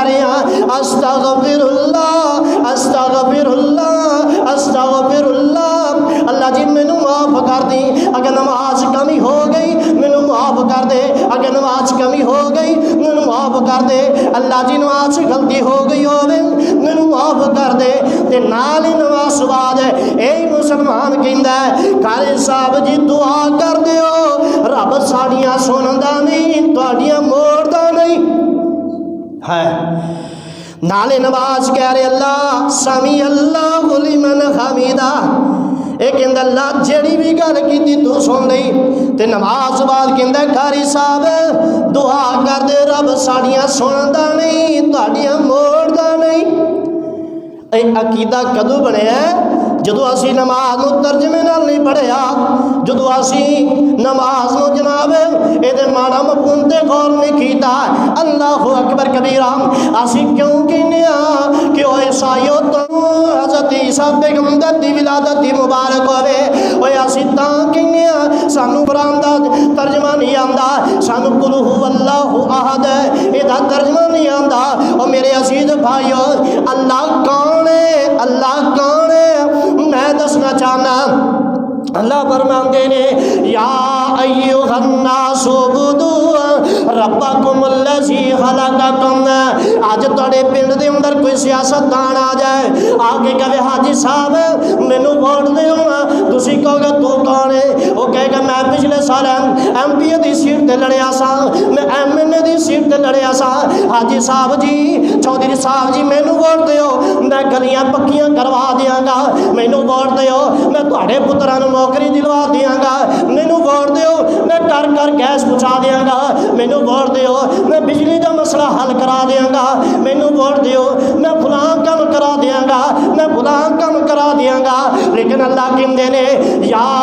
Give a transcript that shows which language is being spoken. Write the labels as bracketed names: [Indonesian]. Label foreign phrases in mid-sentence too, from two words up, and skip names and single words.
[Punjabi] رہا [Arabic] استغفر اللہ استغفر اللہ استغفر اللہ [Punjabi] اللہ جی مینوں معاف کر دی اگر نماز کمی ہو گئی مینوں معاف کر دے اگر نماز کمی ہو گئی مینوں معاف کر دے اللہ جی نماز غلطی ہو گئی ہوے مینوں معاف کر دے تے نال ہی نماز بعد اے مسلمان کہندا ہے قاری صاحب جی دعا کر دیو رب ساڈیاں سندا نہیں تہاڈیاں موڑدا نہیں ہے نالے نماز کہہ رہے [Arabic] اللہ سمی اللہ لمن حمیدہ [Punjabi] اے کہندا اللہ جڑی بھی گل کیتی تو سن لئی تے نماز بعد کہندا قاری صاحب دعا کر دے رب ساڈیاں سندا نہیں تہاڈیاں موڑدا نہیں اے عقیدہ کدوں بنیا جدو اسی نماز نو ترجمے نال نہیں پڑھیا جدو اسی نماز نو جناب اے دے مانا مفہوم تے غور نہیں کیتا [Arabic] اللہ اکبر کبیرہ [Punjabi] اسی کیوں کہنے کہ او عیسائیو تو حضرت عیسیٰ پیغمبر دی ولادت دی مبارک ہوئے اوے اسی تاں کہنے سانو قرآن دا ترجمہ نہیں آندا سانو [Arabic] قل هو اللہ احد [Punjabi] اے دا ترجمہ نہیں آندا او میرے عزیز بھائیو اللہ کون ہے اللہ کون ہے میں دسنا چاہنا اللہ فرماندے نے [Arabic] یا ایھا الناس اعبدوا ربکم الذی خلقکم [Punjabi] اج تہاڈے پنڈ دے اندر کوئی سیاستدان آ جائے آگے کہے حاجی صاحب مینوں ووٹ دیو تسی کہو گے تو کون ہے وہ کہے گا میں پچھلے سال ایم پی دی سیٹ تے لڑیا سا میں ایم این اے دی سیٹ تے لڑیا سا حاجی صاحب جی چودھری صاحب جی مینوں ووٹ دیو میں گلیاں پکیاں کروا دیاں گا مینوں ووٹ دیو میں تہاڈے پتراں نوں نوکری دلوا دیاں گا مینوں ووٹ دیو میں کر کر گیس پہنچا دیاں گا مینوں ووٹ دیو میں بجلی دا مسئلہ حل کرا دیاں گا مینوں ووٹ دیو میں فلاں کم کرا دیاں گا میں فلاں کم کرا دیاں گا لیکن اللہ کہندے نے یا